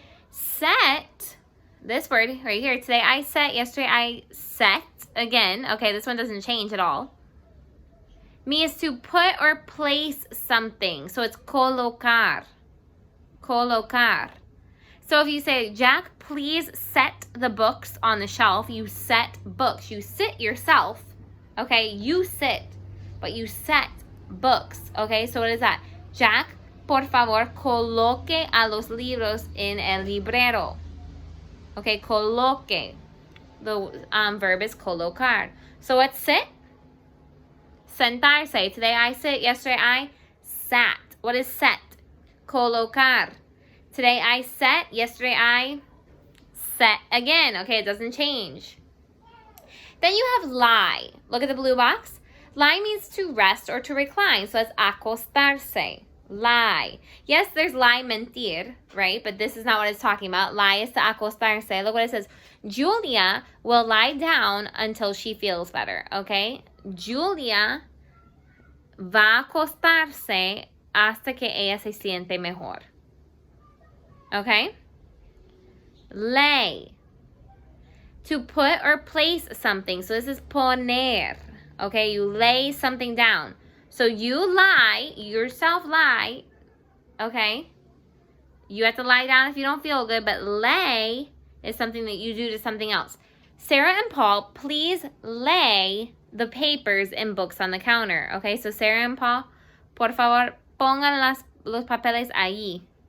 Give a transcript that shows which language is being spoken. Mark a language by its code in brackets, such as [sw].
[en] Set, this word right here, today I set, yesterday I set, again, okay, this one doesn't change at all, means to put or place something. So it's colocar. Colocar. So if you say, Jack, please set the books on the shelf, you set books. You sit yourself, okay? You sit, but you set books, okay? So what is that? [es] Jack, por favor, coloque a los libros en el librero. [en] Okay, coloque. The verb is colocar. So what's sit? Sentarse. Today I sit, yesterday I sat. What is set? Colocar. Today I set, yesterday I set again. Okay, it doesn't change. Then you have lie. Look at the blue box. Lie means to rest or to recline. So it's acostarse. Lie. Yes, there's lie, mentir, right? But this is not what it's talking about. Lie is to acostarse. Look what it says. Julia will lie down until she feels better. Okay? [es] Julia va a acostarse hasta que ella se siente mejor. [en] Okay? Lay. To put or place something. So this is poner. Okay? You lay something down. So you lie, yourself lie. Okay? You have to lie down if you don't feel good, but lay is something that you do to something else. Sarah and Paul, please lay the papers and books on the counter. Okay? [es] So Sarah and Paul, por favor, pongan los papeles ahí.